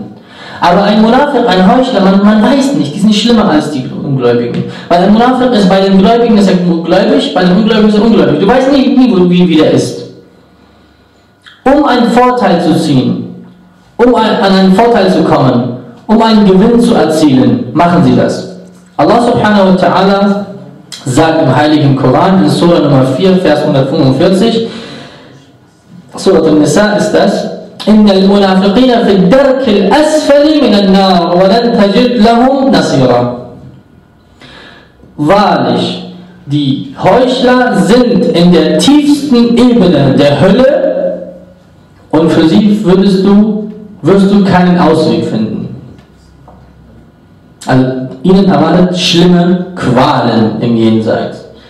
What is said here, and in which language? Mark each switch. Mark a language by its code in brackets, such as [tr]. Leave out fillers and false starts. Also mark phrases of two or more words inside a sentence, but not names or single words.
[de] Aber ein Munafiq, ein Heuchler, man weiß nicht, die sind nicht schlimmer als die Ungläubigen. Weil ein Munafiq ist bei den Gläubigen ist er gläubig, bei den Ungläubigen ist er ungläubig. Du weißt nie, wie der ist. Um einen Vorteil zu ziehen, um an einen Vorteil zu kommen, um einen Gewinn zu erzielen, machen sie das. Allah [ar] سبحانه وتعالى [de] sagt im heiligen Koran, in Surah Nummer 4, Vers 145, Surah Al-Nisa ist das, [ar] إن المنافقين في الدرك الأسفل من النار ولن تجد لهم نصيرا. [de] Wahrlich, die Heuchler sind in der tiefsten Ebene der Hölle und für sie wirst du keinen Ausweg finden. Also ihnen erwartet schlimme Qualen im Jenseits.